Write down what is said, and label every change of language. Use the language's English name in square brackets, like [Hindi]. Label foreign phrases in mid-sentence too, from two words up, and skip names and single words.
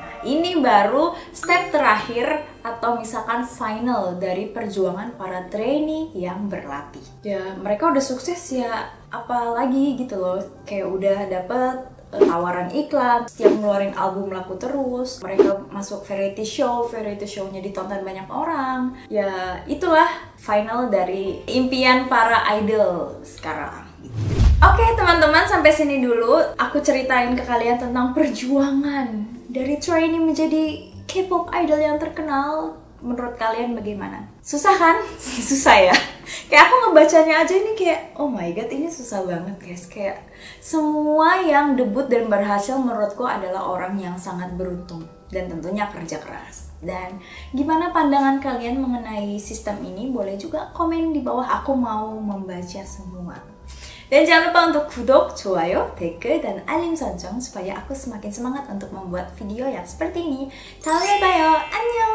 [Indonesian] Ini baru step terakhir atau misalkan final dari perjuangan para trainee yang berlatih. Ya mereka udah sukses ya, apalagi gitu loh. Kayak udah dapet tawaran iklan, setiap ngeluarin album laku terus, mereka masuk [English] variety show- [Indonesian] nya ditonton banyak orang. Ya itulah final dari impian para idol sekarang. Oke teman-teman, sampai sini dulu aku ceritain ke kalian tentang perjuangan dari trainee menjadi [English] K-pop idol [Indonesian] yang terkenal. Menurut kalian bagaimana? Susah kan? Susah ya? Kayak aku ngebacanya aja ini kayak, [English] oh my god, [Indonesian] ini susah banget guys. Kayak semua yang debut dan berhasil menurutku adalah orang yang sangat beruntung dan tentunya kerja keras. Dan gimana pandangan kalian mengenai sistem ini? Boleh juga komen di bawah, aku mau membaca semua. Dan jangan lupa untuk [Korean] 구독, 좋아요, 댓글, [Indonesian] dan [Korean] 알림 설정 [Indonesian] supaya aku semakin semangat untuk membuat video yang seperti ini. [Korean] 다음에 봐요. 안녕!